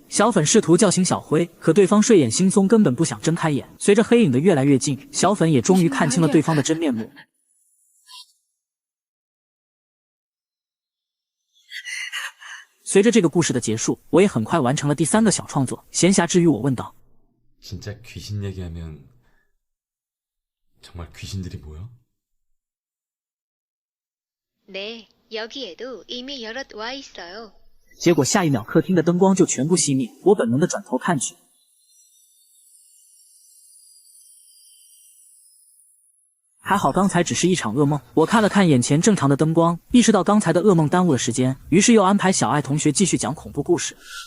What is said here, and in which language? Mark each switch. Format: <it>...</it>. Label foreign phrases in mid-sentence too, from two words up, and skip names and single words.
<zh>小粉试图叫醒小辉，可对方睡眼惺忪，根本不想睁开眼。随着黑影的越来越近，小粉也终于看清了对方的真面目。随着这个故事的结束，我也很快完成了第3个小创作。闲暇之余，我问道：</zh> <ko>진짜 귀신 얘기하면 정말 귀신들이 모여? 네, 여기에도 이미 여럿 와 있어요.</ko> <zh>结果下一秒，客厅的灯光就全部熄灭。我本能的转头看去，还好刚才只是一场噩梦。我看了看眼前正常的灯光，意识到刚才的噩梦耽误了时间，于是又安排小爱同学继续讲恐怖故事。</zh>